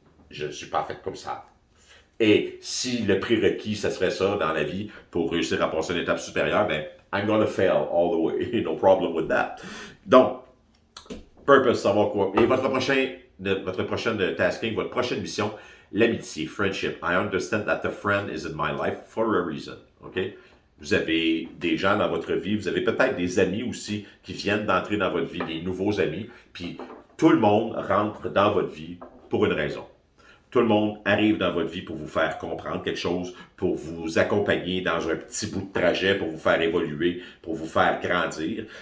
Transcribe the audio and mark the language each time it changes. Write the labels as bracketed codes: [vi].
[fr] Je ne suis pas fait comme ça. Et si le prérequis, ce serait ça dans la vie pour réussir à passer à une étape supérieure, ben, [en] I'm gonna fail all the way. No problem with that. [fr] Donc, purpose, savoir quoi. Et votre prochaine tasking, votre prochaine mission, l'amitié, friendship. [en] I understand that the friend is in my life for a reason. OK? [fr] Vous avez des gens dans votre vie, vous avez peut-être des amis aussi qui viennent d'entrer dans votre vie, des nouveaux amis, puis tout le monde rentre dans votre vie pour une raison. Tout le monde arrive dans votre vie pour vous faire comprendre quelque chose, pour vous accompagner dans un petit bout de trajet, pour vous faire évoluer, pour vous faire grandir.